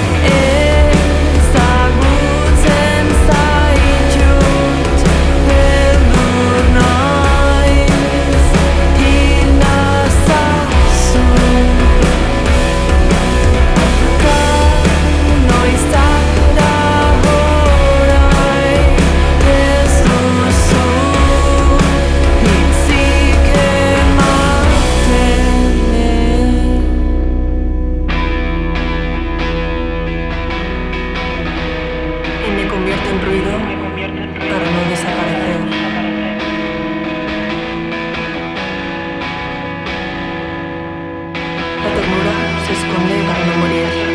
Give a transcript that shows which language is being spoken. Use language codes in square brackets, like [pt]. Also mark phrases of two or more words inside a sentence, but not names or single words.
[eu] Ezagutzen zaitut, beldur naiz, hil nazazu. Noiztara orain ez duzu hitzik ematen. [es] Y me convierto en ruido para no desaparecer. La ternura se esconde para no morir.